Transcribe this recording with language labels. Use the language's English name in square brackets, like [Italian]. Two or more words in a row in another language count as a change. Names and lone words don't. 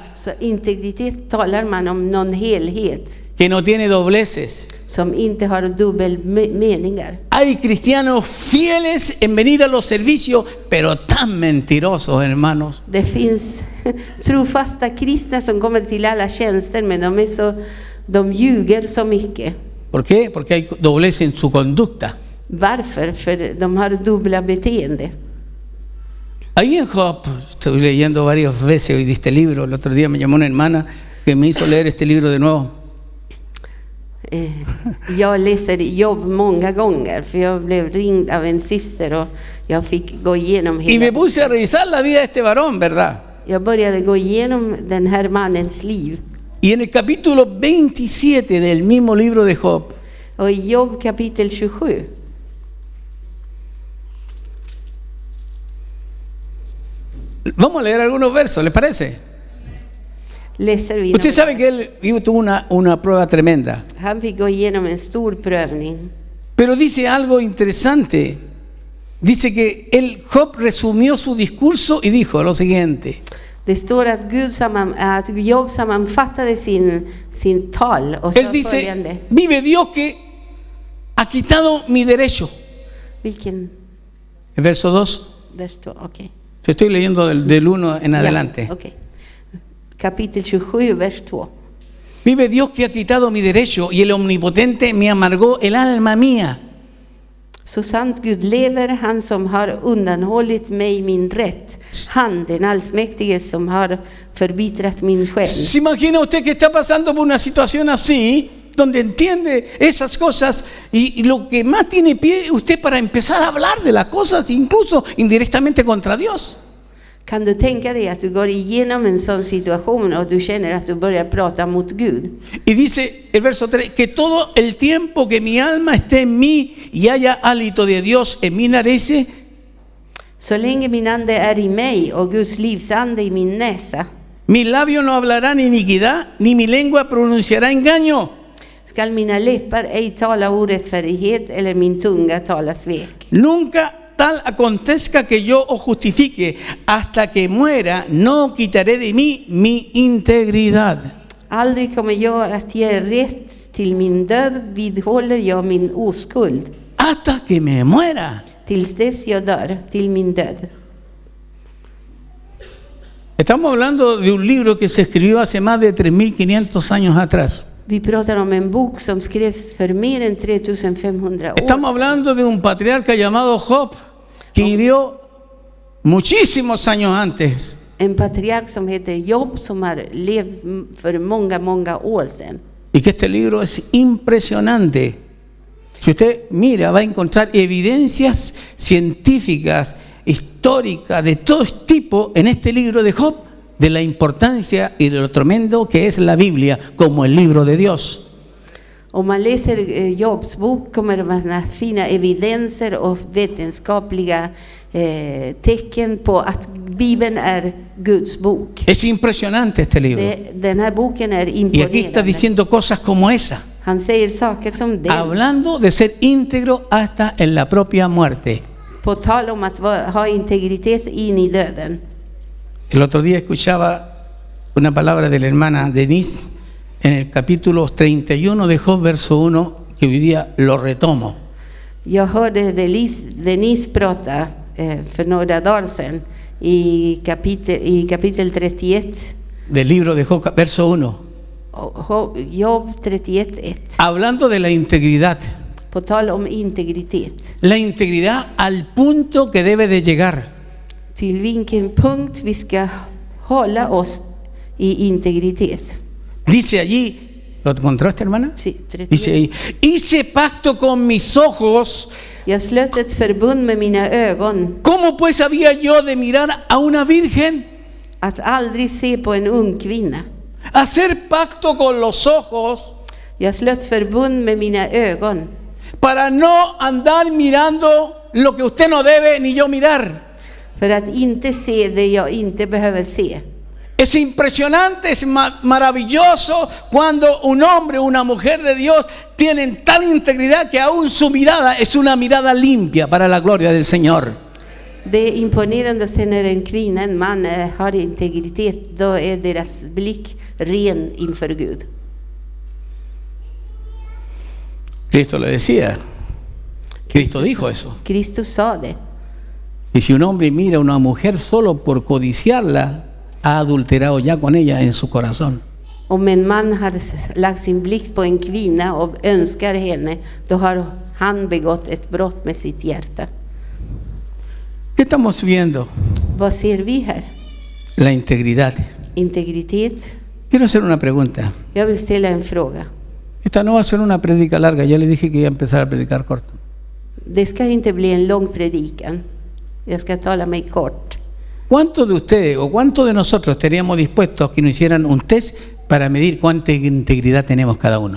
[Swedish] Så integritet talar man om någon helhet. [Spanish] Que no tiene dobleces. [Swedish] Som inte har dubbel meningar. [Spanish] Hay cristianos fieles en venir a los servicios, pero tan mentirosos, hermanos. [Swedish] Det finns trofasta kristna som kommer till alla tjänster, men de ljuger så mycket. [Spanish] ¿Por qué? Porque hay doblez en su conducta. [Swedish] Varför? För de har dubbla beteende. [Spanish] Ahí en Job, estoy leyendo varias veces hoy de este libro. El otro día me llamó una hermana que me hizo leer este libro de nuevo. [Swedish] Jag läser Jobb många gånger för jag blev ringd av en syster och jag fick gå igenom [Spanish] Y me puse a revisar la vida de este varón, ¿verdad? [Swedish] Jag började gå igenom den här mannens liv. [Spanish] Y en el capítulo 27 del mismo libro de Job, [Swedish] Och i Jobb kapitel 27 [Spanish] vamos a leer algunos versos, ¿les parece? [Swedish] läser vi. [Spanish] Usted sabe que él tuvo una prueba tremenda. [Swedish] Han fick gå igenom en stor prövning. [Spanish] Pero dice algo interesante. Dice que Job resumió su discurso y dijo lo siguiente. [Swedish] Det står att Jobb sammanfattade sin tal och [Spanish] Él [Swedish] sa [Spanish] dice, [Swedish] följande. [Spanish] vive Dios que ha quitado mi derecho. [Swedish] Vilken [Spanish] El verso 2. [Swedish] vers då? Okej. [Spanish] Te estoy leyendo del 1 en adelante. [Swedish] Ja, okej. Kapitel 27, vers 2. [Spanish] Vive Dios que ha quitado mi derecho y el omnipotente me amargó el alma mía. [Swedish] Så sant Gud lever, han som har undanhållit mig min rätt. Han, den allsmäktige, som har förbittrat min själ. [Spanish] ¿Se imagina usted que está pasando por una situación así, donde entiende esas cosas y lo que más tiene pie usted para empezar a hablar de las cosas, incluso indirectamente contra Dios? [Swedish] Kan du tänka dig att du går igenom en sån situation och du känner att du börjar prata mot Gud? [Spanish] Y dice el verso 3, que todo el tiempo que mi alma esté en mí y haya hálito de Dios en mi narices, [Swedish] Så länge min ande är i mig och Guds livsande i min näsa, [Spanish] mi labio no hablará iniquidad, ni mi lengua pronunciará engaño. [Swedish] skall mina läppar ej tala orättfärdighet eller min tunga tala svek. [Spanish] Nunca tal acontezca que yo os justifique, hasta que muera no quitaré de mí mi integridad. [Swedish] Aldrig kommer jag att ge rätt till min död, vidhåller jag min oskuld. [Spanish] Hasta que me muera. [Swedish] Tills dess jag dör, till min död. [Spanish] Estamos hablando de un libro que se escribió hace más de 3.500 años atrás. [Swedish] Vi pratar om en bok som skrevs för mer än 3500 år. [Spanish] Estamos hablando de un patriarca llamado Job, que vivió muchísimos años antes. [Swedish] En patriark som heter Job som har levt för många år sedan. [Spanish] Y que este libro es impresionante. Si usted mira, va a encontrar evidencias científicas, históricas, de todo tipo en este libro de Job, de la importancia y de lo tremendo que es la Biblia como el libro de Dios. [Swedish] Om man läser Jobs bok kommer man finna evidenser och vetenskapliga tecken på att Bibeln är Guds bok. [Spanish] Es impresionante este libro. [Swedish] Den här boken är [Spanish] Y aquí está [Swedish] imponerande. [Spanish] diciendo cosas como esa, [Swedish] Han säger saker som den. [Spanish] hablando de ser íntegro hasta en la propia muerte. [Swedish] På tal om att ha integritet in i döden. [Spanish] El otro día escuchaba una palabra de la hermana Denise en el capítulo 31 de Job, verso 1, que hoy día lo retomo. [Swedish] Jag hörde Denise prata för några dagar sedan i kapitel 31. [Spanish] Del libro de Job, verso 1. [Swedish] Job 31:1. [Spanish] Hablando de la integridad. [Swedish] På tal om integritet. [Spanish] La integridad al punto que debe de llegar. [Swedish] Till vilken punkt vi ska hålla oss i integritet. [Spanish] Dice allí, ¿lo encontraste, hermana? Sí, 31. Dice ahí, hice pacto con mis ojos. [Swedish] Jag slöt ett förbund med mina ögon [Spanish] ¿Cómo pues había yo de mirar a una virgen? [Swedish] att aldrig se på en ung kvinna. [Spanish] Hacer pacto con los ojos [Swedish] Jag slöt förbund med mina ögon [Spanish] para no andar mirando lo que usted no debe ni yo mirar. [Swedish] för att inte se det jag inte behöver se. [Spanish] Es impresionante, es maravilloso cuando un hombre o una mujer de Dios tienen tal integridad que aún su mirada es una mirada limpia para la gloria del Señor. [Swedish] Det är imponerande sen när en kvinna, en man har integritet, då är deras blick ren inför Gud. [Spanish] Cristo le decía, Cristo dijo eso. [Swedish] Kristus sa det. [Spanish] Y si un hombre mira a una mujer solo por codiciarla, ha adulterado ya con ella en su corazón. [Swedish] Om en man har lagt sin blick på en kvinna och önskar henne, då har han begått ett brott med sitt hjärta. [Spanish] ¿Qué estamos viendo? [Swedish] Vad ser vi här? [Spanish] La integridad. [Swedish] Integritet. [Spanish] Quiero hacer una pregunta. [Swedish] Jag vill ställa en fråga. [Spanish] Esta no va a ser una prédica larga, ya le dije que iba a empezar a predicar corto. [Swedish] Det ska inte bli en lång predikan. Jag ska tala mig kort. [Spanish] ¿Cuántos de ustedes o cuántos de nosotros estaríamos dispuestos a que nos hicieran un test para medir cuánta integridad tenemos cada uno?